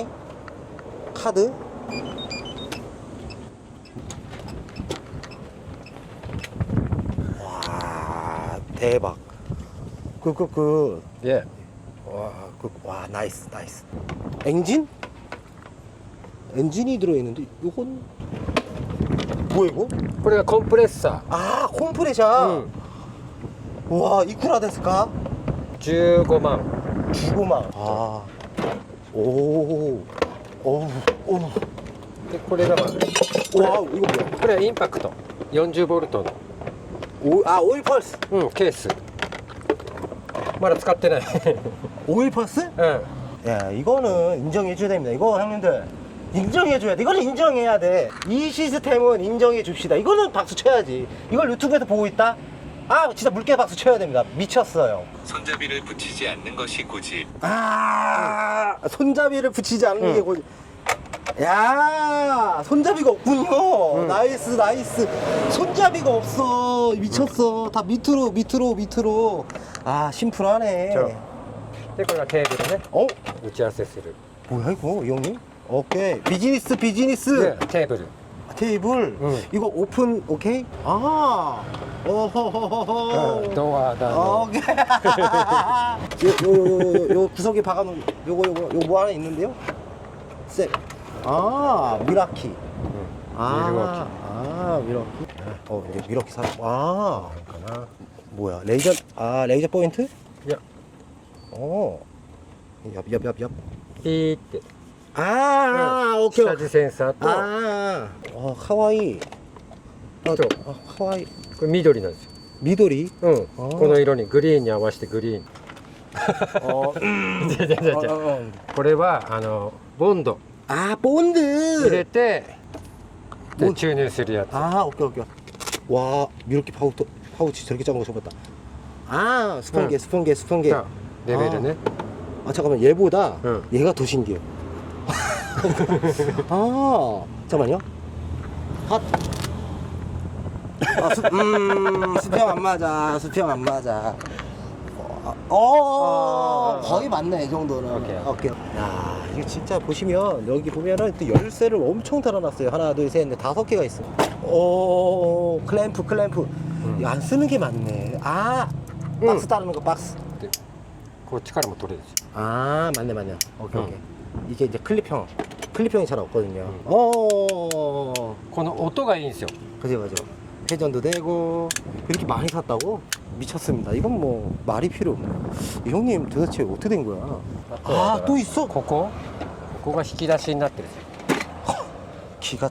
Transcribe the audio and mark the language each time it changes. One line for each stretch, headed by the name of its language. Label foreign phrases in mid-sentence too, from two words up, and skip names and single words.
Korean: 카드. 와, 대박. 예. 와, 나이스. 엔진? 엔진이 들어있는데, 이건, 뭐야, 이거?
Japanese: これがコンプレッサ
Korean: 아, 콤프레셔. 와,
Japanese: いくらですか? ー15万
Korean: 15만. 아, 오, 오.
Japanese: でこれがまあ
Korean: 와, 이거 뭐야?
Japanese: これはインパクト40ボルトの
Korean: 오일 펄스.
Japanese: ケースまだ使ってない
Korean: 오일 펄스?
Japanese: うん
Korean: 야, 이거는 인정해줘야 됩니다. 이거 형님들 인정해줘야 돼. 이거는 인정해야 돼. 이 시스템은 인정해 줍시다. 이거는 박수 쳐야지. 이걸 유튜브에서 보고 있다? 아, 진짜 물개 박수 쳐야 됩니다. 미쳤어요. 손잡이를 붙이지 않는 것이 고집. 아, 손잡이를 붙이지 않는 게 고집. 야, 손잡이가 없군요. 나이스. 손잡이가 없어. 미쳤어. 다 밑으로. 아, 심플하네.
Japanese: でこれがテーブルね
Korean: 어?
Japanese: 打ち合わせする
Korean: 뭐야 이거 이 형님? 오케이. 비즈니스.
Japanese: でテーブル
Korean: 테이블. 이거 오픈 오케이? 아. 오호호호호.
Japanese: ドアだの
Korean: 오케이. 요 구석에 박아놓은 요거 뭐 하나 있는데요? 셋. 아, 미라키. 미러키. 이제 미러키 사. 아, 뭐야? 레이저 포인트?
Japanese: いや
Korean: 얍.
Japanese: ピーって
Korean: 오케이.
Japanese: 下地センサーと
Korean: 카와이.
Japanese: と
Korean: 카와이.
Japanese: これ緑なんですよ
Korean: 미도리.
Japanese: この色にグリーンに合わせてグリーンじゃこれはボンド
Korean: 본드.
Japanese: 入れてで注入するやつ
Korean: 오케이. 와, 미러키 파우치 저렇게 작은 거 처음 봤다. 스펀게.
Japanese: がレベルね
Korean: 잠깐만, 얘보다 응. 얘가 더 신기해. 잠깐만요. 핫. 수평 안 맞아. 거의 맞네, 이 정도는. 오케이. 야, 이거 진짜 보시면, 여기 보면은 또 열쇠를 엄청 달아놨어요. 하나, 둘, 셋, 넷, 5개가 있어. 클램프. 이거 안 쓰는 게 맞네. 박스 따르는 거, 박스.
Japanese: こっちからも取れるんですよ
Korean: 맞네. 오케이. 이게 이제 클립형이 잘 없거든요.
Japanese: この音がいいんですよ
Korean: 그죠. 회전도 되고. 이렇게 많이 샀다고? 미쳤습니다. 이건 뭐 말이 필요 없네. 이 형님 도대체 어떻게 된 거야? 또 있어?
Japanese: ここが引き出しになってるんですよ
Korean: 기가